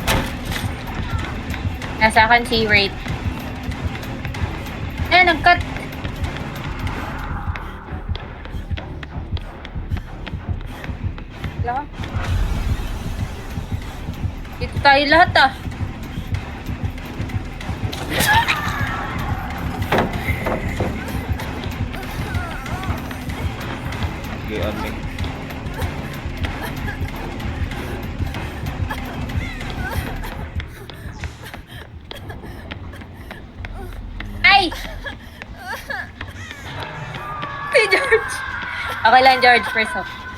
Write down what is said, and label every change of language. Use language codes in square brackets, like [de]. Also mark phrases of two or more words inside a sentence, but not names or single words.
[tl] Nasa akin si Wraith. Nag-cut. Wala ka. Dito tayo lahat ah. [en] Okay, on me. Ay! [tl] Si George. Okay lang, George. [en] First off.